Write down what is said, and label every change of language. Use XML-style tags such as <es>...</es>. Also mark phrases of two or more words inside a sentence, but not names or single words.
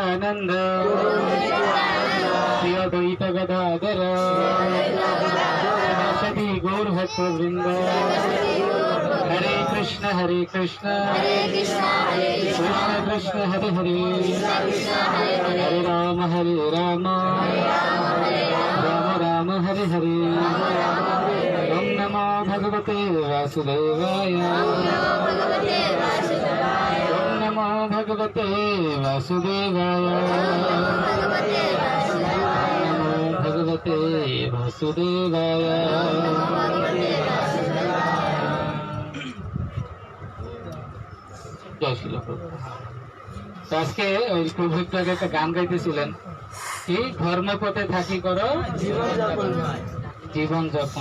<bn>নিত্যানন্দ শ্রী অদ্বৈত গদাধর সতী গৌর ভক্ত বৃন্দ। হরে কৃষ্ণ কৃষ্ণ কৃষ্ণ হরে হরে, হরে রাম রাম রাম হরে হরে।</bn> <sa>ওম নমো ভগবতে বাসুদেবায়, ওম নমো ভগবতে বাসুদেবায়, নমো ভগবতে বাসুদেবায়।</sa> <bn>জয় শ্রী প্রভু। আজকে ওই প্রভু একটু আগে একটা গান গাইতেছিলেন, কি ধর্মপথে থাকি করো জীবন যাপন।</bn>